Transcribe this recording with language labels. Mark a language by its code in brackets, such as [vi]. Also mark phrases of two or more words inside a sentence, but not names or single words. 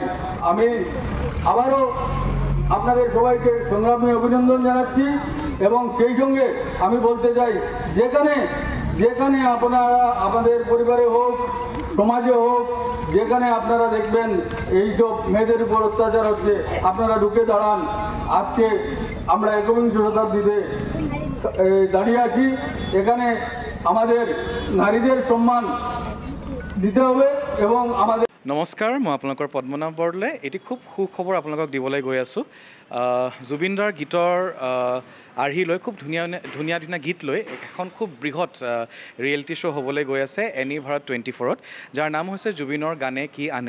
[bn] আমি আবারও আপনাদের সবাইকে সংগ্রামী অভিনন্দন জানাচ্ছি এবং সেই সঙ্গে আমি বলতে চাই, যেখানে আপনারা আমাদের পরিবারে হোক, সমাজে হোক, যেখানে আপনারা দেখবেন এইসব মেয়েদের উপর অত্যাচার হচ্ছে, আপনারা ঢুকে দাঁড়ান। আজকে আমরা একবিংশ শতাব্দীতে দাঁড়িয়ে আছি। এখানে আমাদের নারীদের সম্মান দিতে হবে এবং আমাদের [as] নমস্কাৰ, মই আপোনালোকৰ পদ্মনাভ বৰদলৈ। এটি খুব সুখবৰ আপোনালোকক দিবলৈ গৈ আছোঁ। জুবিন দাৰ গীতৰ আৰ্হি লৈ খুব ধুনীয়া ধুনীয়া গীত লৈ এখন খুব বৃহৎ [en] reality show' [as] হ'বলৈ গৈ আছে এনি ভাৰত 24ত, যাৰ নাম হৈছে জুবিনৰ গানে কি আনে।